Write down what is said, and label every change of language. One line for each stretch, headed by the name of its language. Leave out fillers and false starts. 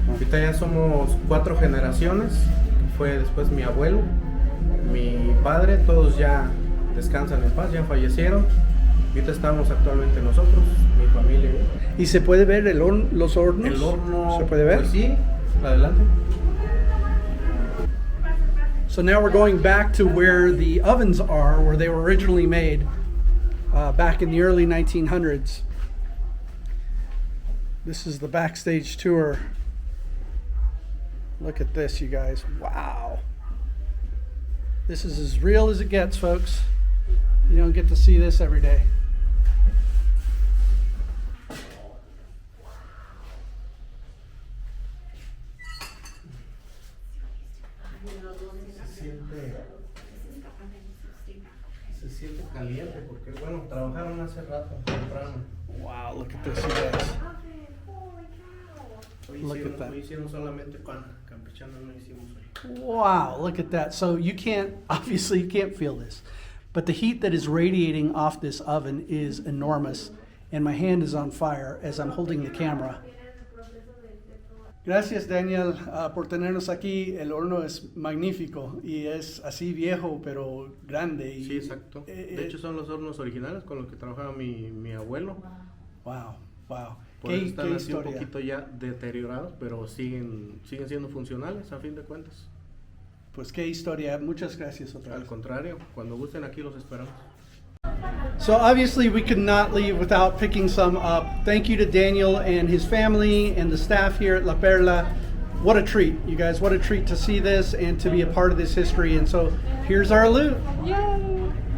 Spanish: Ahorita ya somos 4 generaciones. Fue después mi abuelo, mi padre, todos ya descansan en paz, ya fallecieron. Ahorita estamos actualmente nosotros, mi familia. ¿Y se puede ver los hornos? El horno, ¿se puede ver? Pues sí, adelante.
English: So now we're going back to where the ovens are, where they were originally made back in the early 1900s. This is the backstage tour. Look at this, you guys. Wow. This is as real as it gets, folks. You don't get to see this every day.
Spanish: Se siente caliente porque, bueno, trabajaron hace rato, temprano.
English: Wow, look at this, you guys. Look at that.
Spanish: Hoy hicieron solamente pan, campechana no hicimos hoy.
English: Wow, look at that. So you can't feel this, but the heat that is radiating off this oven is enormous, and my hand is on fire as I'm holding the camera.
Spanish: Gracias, Daniel, por tenernos aquí. El horno es magnífico y es así viejo, pero grande. Sí, exacto. De hecho, son los hornos originales con los que trabajaba mi abuelo. Wow, wow. Por eso están así un poquito ya deteriorados, pero siguen siendo funcionales a fin de cuentas. Pues qué historia. Muchas gracias otra vez. Al contrario, cuando gusten aquí los esperamos.
English: So obviously we could not leave without picking some up. Thank you to Daniel and his family and the staff here at La Perla. What a treat, you guys. What a treat to see this and to be a part of this history. And so here's our loot. Yay!